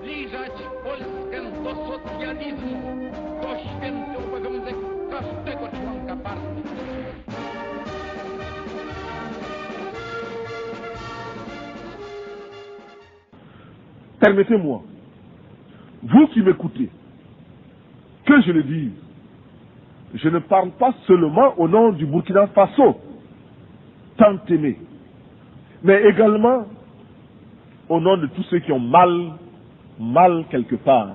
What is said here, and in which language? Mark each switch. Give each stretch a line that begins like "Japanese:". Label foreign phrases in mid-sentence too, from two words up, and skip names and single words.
Polish: zbliżać Polskę do socjalizmu, to święty obowiązek każdego członka partii.
French: Permettez-moi, vous qui m'écoutez, que je le dise, je ne parle pas seulement au nom du Burkina Faso, tant aimé, mais également au nom de tous ceux qui ont mal quelque part.